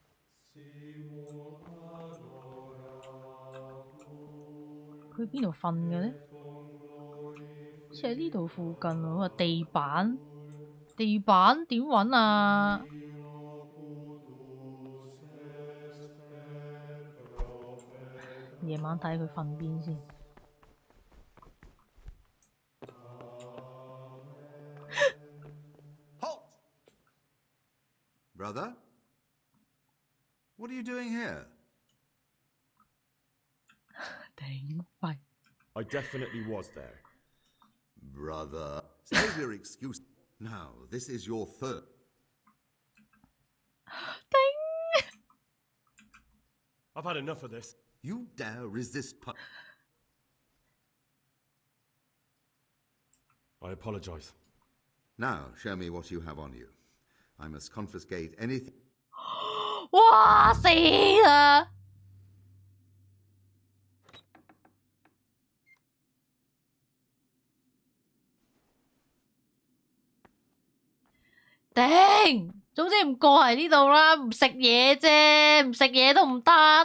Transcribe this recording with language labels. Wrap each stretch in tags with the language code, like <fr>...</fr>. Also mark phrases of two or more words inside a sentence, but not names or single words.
<yue>佢邊度瞓嘅呢？好似喺呢度附近喎。話地板點揾啊？夜晚睇佢瞓邊先。</yue> <en>Brother? What are you doing here? I definitely was there. Brother, save your excuse. Now, this is your third. I've had enough of this. You dare resist I apologize. Now, show me what you have on you. I must confiscate anything.</en> <yue>哇死啦！頂，總之唔過嚟呢度啦，唔食嘢啫，唔食嘢都唔得。</yue>